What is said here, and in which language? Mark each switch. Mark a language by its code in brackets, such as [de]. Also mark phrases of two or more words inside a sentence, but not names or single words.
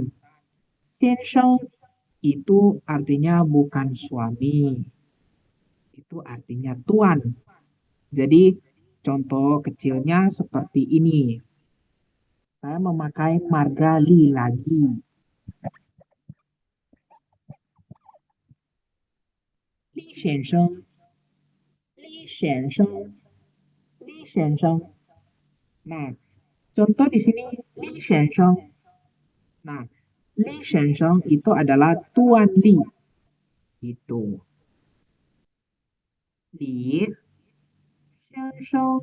[id] Xiansheng itu artinya bukan suami. Itu artinya tuan. Jadi contoh kecilnya seperti ini. Saya memakai marga Li lagi. [zh] 先生，李先生, 李先生. [id] Nah, contoh di sini [zh] 李先生. [id] Nah, [zh] 李先生 [id] itu adalah Tuan Li. Itu. [zh] 李先生.